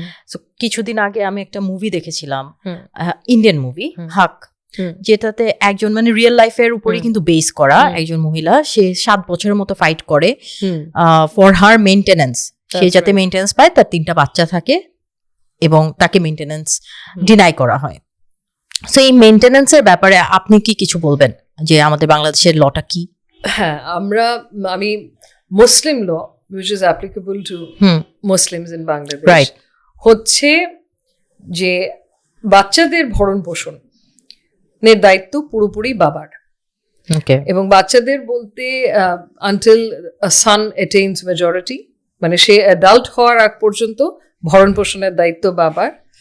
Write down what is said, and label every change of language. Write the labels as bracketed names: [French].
[Bangla] So কিছুদিন আগে আমি একটা মুভি দেখেছিলাম, ইন্ডিয়ান মুভি হাক, যেটাতে একজন মানে রিয়েল লাইফের উপরে কিন্তু বেস করা একজন মহিলা, সে 7 বছরের মতো ফাইট করে ফর হার মেইনটেনেন্স। সে যাতে মেইনটেনেন্স পায়, তার 3টা বাচ্চা থাকে এবং তাকে মেইনটেনেন্স ডিনাই করা হয়। সো এই মেইনটেনেন্সের ব্যাপারে আপনি কি কিছু বলবেন, যে আমাদের বাংলাদেশের লটা কি? হ্যাঁ, আমি মুসলিম ল [English] which is applicable to Muslims in Bangladesh, Right. [Bangla] হচ্ছে যে বাচ্চাদের ভরণ পোষণ এর দায়িত্ব পুরোপুরি বাবার। ওকে। এবং বাচ্চাদের বলতে [English] until a son attains majority, [Bangla] মানে সে অ্যাডাল্ট হওয়ার আগ পর্যন্ত ভরণ পোষণের দায়িত্ব বাবার।